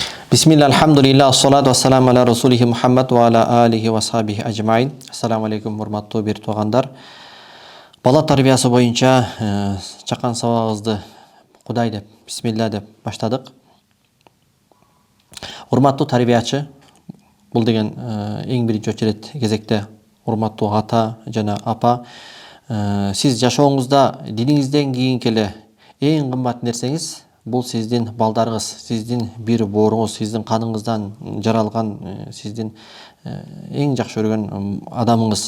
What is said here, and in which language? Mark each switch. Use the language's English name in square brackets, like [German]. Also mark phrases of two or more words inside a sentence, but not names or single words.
[Arabic] بسم الله الحمد لله والصلاة والسلام على رسوله محمد وعلى آله وصحبه أجمعين. السلام عليكم, [Kyrgyz] урматтуу бир туугандар. Бала тарбиясы боюнча чакан сабагыбызды Кудай деп, бисмилла деп баштадык. Урматтуу тарбиячы, бул деген эң биринчи очередь кезекте урматтуу ата жана апа, сиз жашооңузда диниңизден кийинки эле эң кымбат нерсеңиз бул сиздин балдарыңыз, сиздин бир бооруңуз, сиздин каныңыздан жаралган, сиздин эң жакшы көргөн адамыңыз.